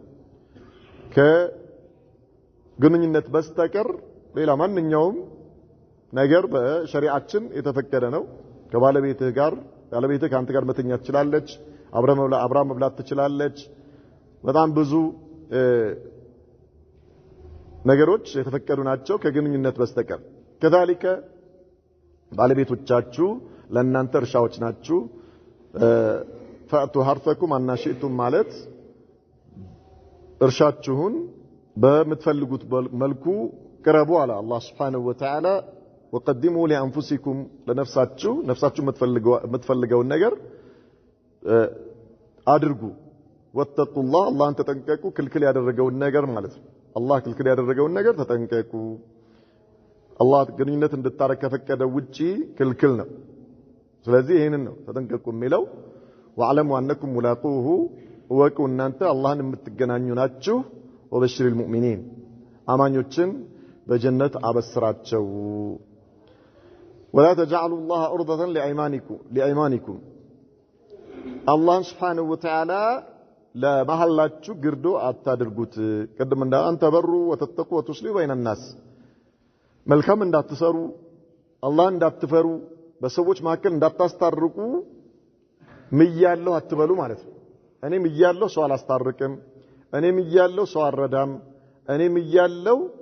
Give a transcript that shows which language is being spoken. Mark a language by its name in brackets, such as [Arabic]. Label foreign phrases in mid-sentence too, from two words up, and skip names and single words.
[Amharic] ከግንኙነት በስተቀር ሌላ ማንኛውም ነገር በሸሪዓችን የተፈቀደ ነው ከባለቤትህ ጋር ባለቤትህ ካንተ ጋር መተኛት ትችላለች አብራ መብላት ትችላለች በጣም ብዙ ነገሮች የተፈቀዱ ናቸው ከግንኙነት በስተቀር كذلك ባለቤቶቻችሁ ለእናንተ እርሻዎች ናችሁ [Arabic] فأتوا حرثكم أن شئتم [Amharic] ማለት እርሻችሁን በመትፈልጉት መልኩ ቅረቡ አለ አላህ [Arabic] سبحانه وتعالى وقدموا لأنفسكم [Amharic] ለነፍሳችሁ የምትፈልገውን ነገር አድርጉ [Arabic] واتقوا الله [Amharic] አላህን ተጠንቀቁ ክልክል ያደረገውን ነገር ማለት ነው አላህ ክልክል ያደረገውን ነገር ተጠንቀቁ አላህ ግንኙነት እንድታረግ ከፈቀደ ውጪ ክልክል ነው ስለዚህ ይሄንን ነው ተጠንቀቁ የሚለው [Arabic] واعلموا انكم ملاقوه [Amharic] ወቁ እናንተ አላህን የምትገናኙ ናችሁ [Arabic] وبشر المؤمنين [Amharic] አማኞችን በጀነት አበስራቸው [Arabic] ولا تجعلوا الله عرضة لأيمانكم الله سبحانه وتعالى [Amharic] ለመሐላችሁ ግርዶ አታድርጉት ቅድም እንዳለ [Arabic] أن تبروا وتتقوا وتصلحوا بين الناس [Amharic] መልካም እንዳትሰሩ አላህ እንዳትፈሩ በሰዎች መካከል እንዳታስታርቁ ምያለሁ አትበሉ ማለት ነው እኔ ምያለሁ ሰው አላስታርቅም እኔ ምያለሁ ሰው አረዳም እኔ ምያለሁ